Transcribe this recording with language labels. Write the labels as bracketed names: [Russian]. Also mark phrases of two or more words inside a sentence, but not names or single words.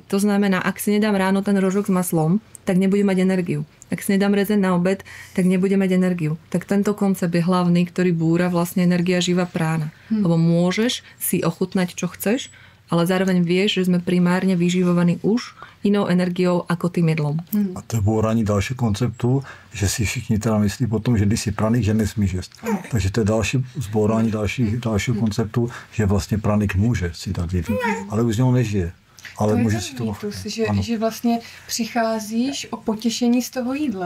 [Slovak] To znamená, ak si nedám ráno ten rožok s maslom, tak nebudem mať energiu. Ak si nedám rezeň na obed, tak nebudem mať energiu. Tak tento koncept je hlavný, ktorý búra vlastne energia živá prána. Lebo môžeš si ochutnať, čo chceš, ale zároveň vieš, že sme primárne vyživovaní už inou energiou ako tým jedlom. [Czech] A to je bůrání další konceptu, že si všichni teda myslí potom, že když si praník, že nesmíš jíst. Takže to je další zbourání dalšího konceptu, že vlastně praník může si dát jídlo, ale už z něho nežije. Ale to může si to že vlastně přicházíš o potěšení z toho jídla.